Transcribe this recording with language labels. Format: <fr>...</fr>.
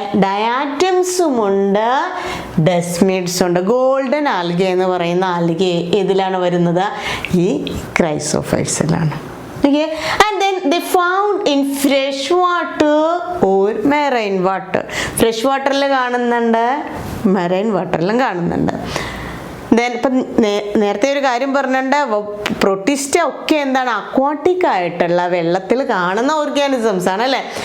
<ml>ഡയാറ്റംസും ഉണ്ട്, ഡെസ്മിഡ്സ് ഉണ്ട്. Golden algae എന്ന് പറയുന്ന ആൽഗേ ഇതിലാണ് വരുന്നത്? ഈ ക്രൈസോഫൈറ്റ്സിലാണ്.</ml> <en>Okay, and then they found in fresh water or marine water.</en> <ml>Fresh wateril കാണുന്നുണ്ട്, marine waterലും കാണുന്നുണ്ട്. ദെൻ ഇപ്പം നേരത്തെ ഒരു കാര്യം പറഞ്ഞിട്ടുണ്ട്, പ്രൊട്ടിസ്റ്റ ഒക്കെ എന്താണ്? അക്വാട്ടിക് ആയിട്ടുള്ള വെള്ളത്തിൽ കാണുന്ന ഓർഗാനിസംസ് ആണ് അല്ലേ.</ml>